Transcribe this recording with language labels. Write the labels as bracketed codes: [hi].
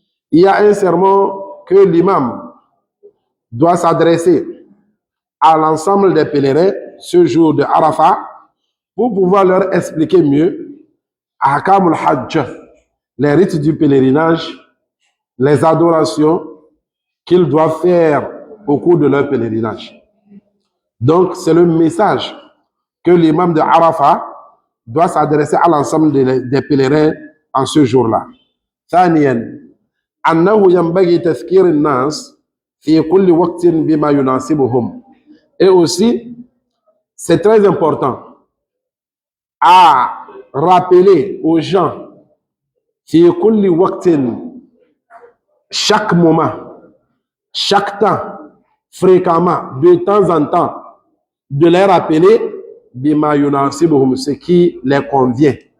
[fr] Il y a un sermon que l'imam doit s'adresser à l'ensemble des pèlerins ce jour de Arafa pour pouvoir leur expliquer mieux ahkam al-hajj, les rites du pèlerinage, les adorations qu'ils doivent faire au cours de leur pèlerinage. Donc, c'est le message que l'imam de Arafat doit s'adresser à l'ensemble des pèlerins en ce jour-là. [ar] ثانيا أنه ينبغي تذكير الناس في كل وقت بما يناسبهم. [fr] Et aussi, c'est très important à rappeler aux gens [ar] في كل وقت, [fr] chaque moment, chaque temps, fréquemment, de temps en temps, de les rappeler [ar] bima yunasibuhum, [fr] ce qui les convient.